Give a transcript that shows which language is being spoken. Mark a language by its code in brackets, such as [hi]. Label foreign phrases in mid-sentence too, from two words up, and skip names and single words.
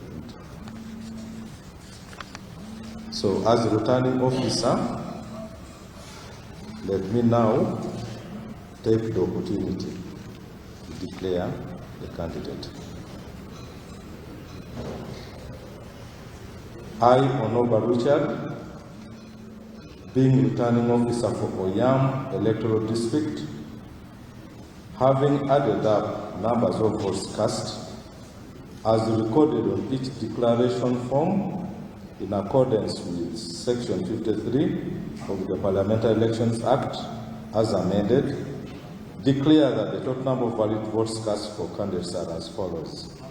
[en] So as a returning officer, let me now take the opportunity to declare the candidate. I, Onoba Richard, being returning officer for Oyam electoral district, having added up numbers of votes cast as recorded on each declaration form in accordance with Section 53 of the Parliamentary Elections Act as amended, declare that the total number of valid votes cast for candidates are as follows.